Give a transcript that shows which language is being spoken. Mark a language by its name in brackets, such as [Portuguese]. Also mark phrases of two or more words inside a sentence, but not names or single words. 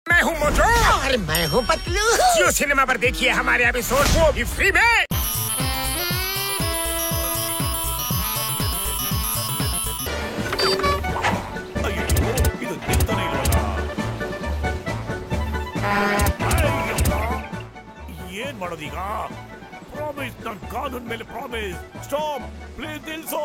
[Hindi] मैं हूँ मोटू और मैं हूँ पतलू। जियो सिनेमा पर देखिए हमारे एपिसोड को भी फ्री में। [Kannada] ಇದು ನಿಲ್ತಾನೆ ಇಲ್ವಲ್ಲ. ಏನ್ ಮಾಡೋದೀಗ? ಪ್ರಾಮಿಸ್, ನನ್ ಕಾನೂನ್ ಮೇಲೆ ಪ್ರಾಮಿಸ್. [English] stop please, [Kannada] ನಿಲ್ಸು.